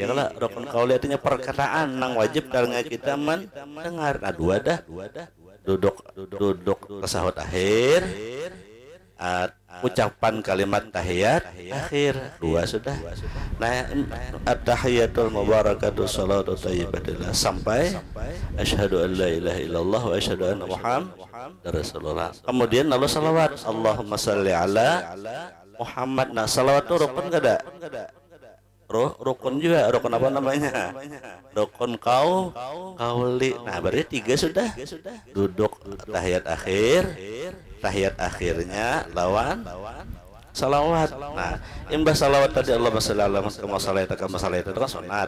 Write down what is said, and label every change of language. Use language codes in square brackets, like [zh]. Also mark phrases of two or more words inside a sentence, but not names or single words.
[bjn] Ya kalau rukun kauli artinya perkataan nang wajib dalnya kita mendengar. Nah, 2 dah. Duduk tasahud akhir. Ucapan kalimat tahiyat akhir 2 sudah. [ar] Nah, التحيات المباركات الصلوات الطيبات لله [bjn] sampai [ar] أشهد أن لا إله إلا الله وأشهد أن محمدا رسول الله. [bjn] Kemudian lalu salawat [ar] اللهم صل على محمد. [bjn] Nah, salawat itu rukun kada? Rukun juga. Rukun apa namanya? Rukun kauli. Nah, berarti 3 sudah. Duduk tahiyat akhir. Tahiyat akhirnya lawan salawat. Nah, imbah salawat tadi [ar] اللهم صل على محمد كما صليت [bjn] itu kan sunat.